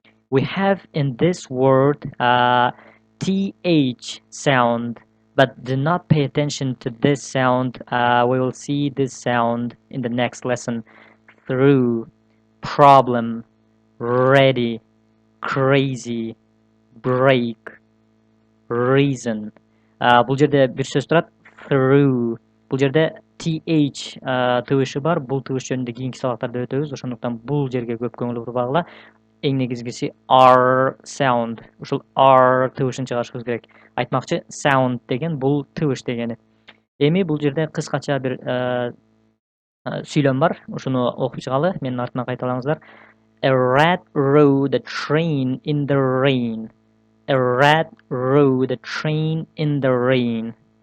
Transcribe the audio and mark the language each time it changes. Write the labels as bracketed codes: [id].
[en] We have in this word th sound, but do not pay attention to this sound. We will see this sound in the next lesson. Through, problem, ready, crazy, break, reason. [ky] Бул жерде бир сөз турат. [en] Through. [ky] Бул жерде th тыбышы бар. Бул тыбыш жөнүндө кийинки сабактарда өтөбүз. Ошондуктан бул жерге көп көңүл бурбагыла. Эң негизгиси R sound. Ушул R тыбышын чыгарышыбыз керек. Айтмакчы, sound деген бул тыбыш дегени. Эми бул жерде кыскача бир сүйлөм бар. Ушуну окуп чыгалы. Менин артынан кайталаңыздар. [en] A rat rode a train in the rain. A rat rode a train in the rain.